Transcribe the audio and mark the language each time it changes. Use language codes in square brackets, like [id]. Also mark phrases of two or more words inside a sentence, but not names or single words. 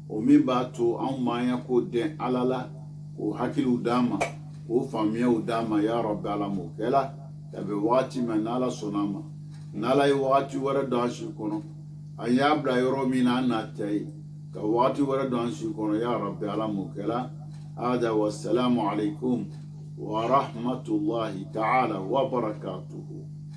[bm] o min b'a to anw maaya ko dɛn ala la k'o hakiliw d'an ma k'o faamuyaw d'an ma [ar] يا ربي [bm] ala m'o kɛla kabi wagati min n'ala sɔnna ma n'ala ye wagati wɛrɛ don an si kɔnɔ an y'a bila yɔrɔ min na an n'a tɛ ye ka wagati wɛrɛ don an si kɔnɔ [ar] يا ربي [bm] ala m'o kɛla hada [ar] والسلام عليكم ورحمة الله تعالى وبركاته.